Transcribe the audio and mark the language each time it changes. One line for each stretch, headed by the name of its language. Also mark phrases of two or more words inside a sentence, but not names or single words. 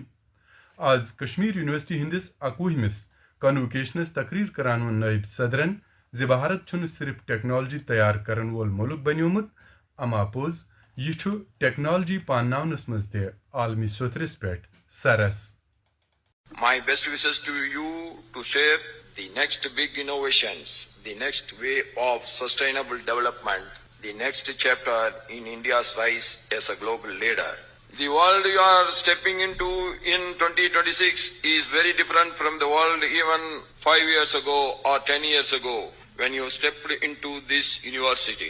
Kashmiri: آز کشمیر یونیورسٹی ہندس 21ہمس کنوکیشنس تقریر کران ووٚن نائب صدرن زِ بھارت چھُنہٕ صرف ٹیکنالوجی تیار کرن وول مُلک بنیومُت، اما پوٚز یہِ چھُ ٹیکنالوجی پانناونس منٛز تہِ عالمی سوتھرس پٮ۪ٹھ سرس۔
English: My best wishes to you to shape the next big innovations, the next wave of sustainable development, the next chapter in India's rise as a global leader. The world you are stepping into in 2026 is very different from the world even 5 years ago or 10 years ago when you stepped into this university.